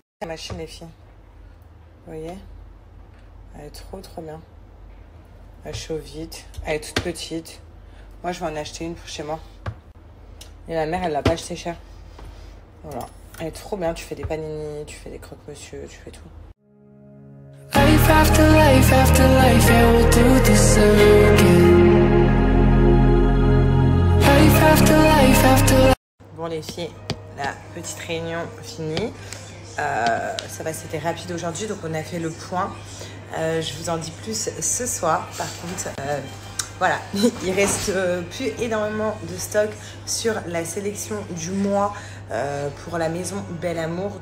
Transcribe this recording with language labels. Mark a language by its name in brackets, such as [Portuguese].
[French] La machine, les filles. Vous voyez? Elle est trop bien. Elle chauffe vite. Elle est toute petite. Moi, je vais en acheter une pour chez moi. Et la mère, elle l'a pas acheté cher. Voilà. Elle est trop bien, tu fais des panini, tu fais des croque-monsieur, tu fais tout. [English] Life after life after life, yeah, we'll do this again. Life after life after life. [French] Bon les filles, la petite réunion finie. Ça va, c'était rapide aujourd'hui, donc on a fait le point. Je vous en dis plus ce soir. Par contre, voilà, il reste plus énormément de stock sur la sélection du mois pour la maison Bel Amour.